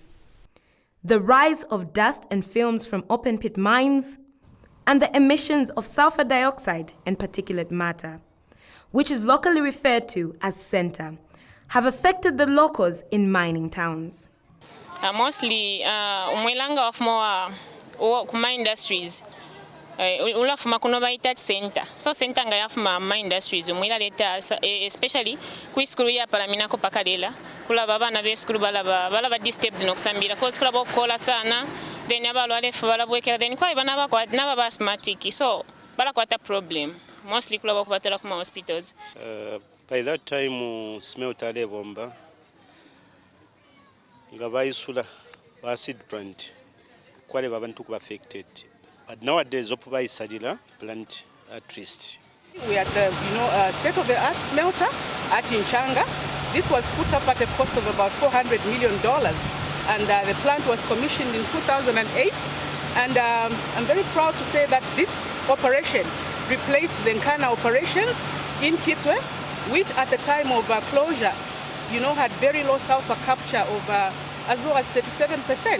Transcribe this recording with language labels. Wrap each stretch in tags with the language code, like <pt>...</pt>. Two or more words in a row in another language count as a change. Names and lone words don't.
<en>The rise of dust and films from open-pit mines, and the emissions of sulfur dioxide and particulate matter, which is locally referred to as center, have affected the locals in mining towns. Mostly, umwelanga of more mine industries.</en> <bem>Ulafuma kuno baita center. So center nga yafuma</bem> <en>mine industries</en> <bem>umwela leta especially ku school ya paramina ko pakalela kula baba na be school balaba disturbed nokusambira ko school bokola sana then abalwale fu balabwekera then kwa bana bakwa naba asthmatic so balakwata problem mostly kula bokubatela kuma hospitals.</bem> <en>By that time smelter</en> <bem>le bomba nga bayisula</bem> <en>acid plant</en> <bem>kwale babantu kuba affected.</bem> <en>But nowadays, Zopuba is Sadila plant at least. We are at the state-of-the-art smelter at Inchanga. This was put up at a cost of about $400 million, and the plant was commissioned in 2008. And I'm very proud to say that this operation replaced the Nkana operations in Kitwe, which at the time of closure, had very low sulfur capture of as low as 37%.</en>